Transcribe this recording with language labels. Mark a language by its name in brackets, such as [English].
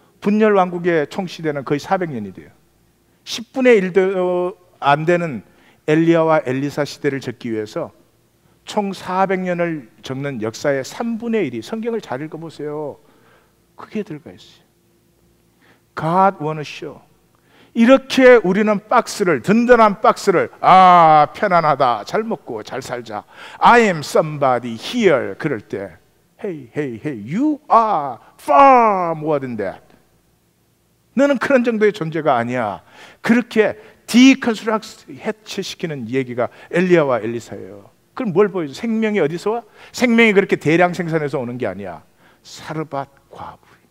[Korean] 분열 왕국의 총 시대는 거의 400년이 돼요. 10분의 1도 안 되는 엘리야와 엘리사 시대를 적기 위해서 총 400년을 적는 역사의 3분의 1이, 성경을 잘 읽어보세요. 그게 들어가 있어요. [English] God wanna show. [Korean] 이렇게 우리는 박스를, 든든한 박스를, 편안하다, 잘 먹고 잘 살자, [English] I am somebody here, [Korean] 그럴 때 [English] Hey, hey, hey, you are far more than that. [Korean] 너는 그런 정도의 존재가 아니야. 그렇게 디컨스트럭트, 해체시키는 얘기가 엘리야와 엘리사예요. 그럼 뭘 보여줘? 생명이 어디서 와? 생명이 그렇게 대량 생산해서 오는 게 아니야. 사르밧 과부.